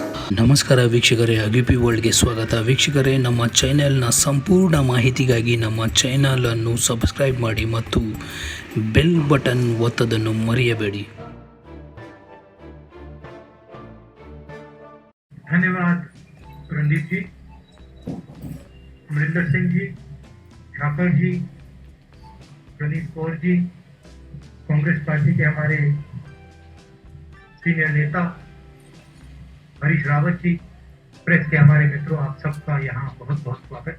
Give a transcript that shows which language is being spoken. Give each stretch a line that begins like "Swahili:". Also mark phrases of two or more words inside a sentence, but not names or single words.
Kannada: ನಮಸ್ಕಾರ ವೀಕ್ಷಕರೇ, ಅಗ್ಯುಪಿ ವರ್ಲ್ಡ್ಗೆ ಸ್ವಾಗತ. ವೀಕ್ಷಕರೇ, ನಮ್ಮ ಚಾನೆಲ್ನ ಸಂಪೂರ್ಣ ಮಾಹಿತಿಗಾಗಿ ನಮ್ಮ ಚಾನಲನ್ನು ಸಬ್ಸ್ಕ್ರೈಬ್ ಮಾಡಿ ಮತ್ತು
English: bell button
Kannada: ಒತ್ತೋದನ್ನು ಮರೆಯಬೇಡಿ.
Hindi: धन्यवाद रणदीप जी, अमरिंदर सिंह जी, ठाकुर जी, प्रनीत कौर जी, कांग्रेस पार्टी के हमारे सीनियर नेता हरीश रावत जी, प्रेस के हमारे मित्रों, आप सबका यहाँ बहुत बहुत स्वागत।